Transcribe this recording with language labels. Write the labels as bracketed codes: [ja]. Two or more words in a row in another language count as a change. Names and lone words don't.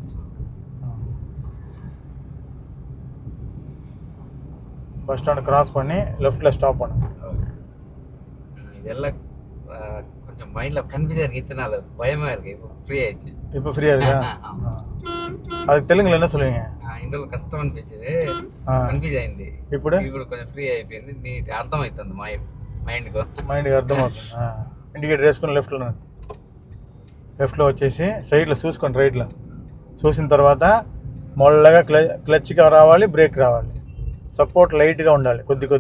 [en] bus stand cross [ta] பண்ணி லெஃப்ட்டில் ஸ்டாப் பண்ணுங்க. இதெல்லாம் கொஞ்சம் மைண்டில் கன்ஃபியூஸாக இருக்குது, இத்தனை நாள் பயமாக இருக்குது. இப்போ ஃப்ரீ ஆயிடுச்சு. இப்போ ஃப்ரீயாக இருக்கா? அதுக்கு தெலுங்குல என்ன சொல்லுவீங்க? [te] ఇందులో కష్టం అనిపించేది, కన్ఫ్యూజ్ అయింది. ఇప్పుడు కొంచెం ఫ్రీ అయిపోయింది. నీ అర్థమవుతుంది మైండ్కి అర్థమవుతుంది. ఇండికేటర్ వేసుకొని లెఫ్ట్లో వచ్చేసి సైడ్లో చూసుకోండి, రైట్లో చూసిన తర్వాత మొల్లగా క్లచ్గా రావాలి, బ్రేక్ రావాలి, సపోర్ట్ లైట్గా ఉండాలి.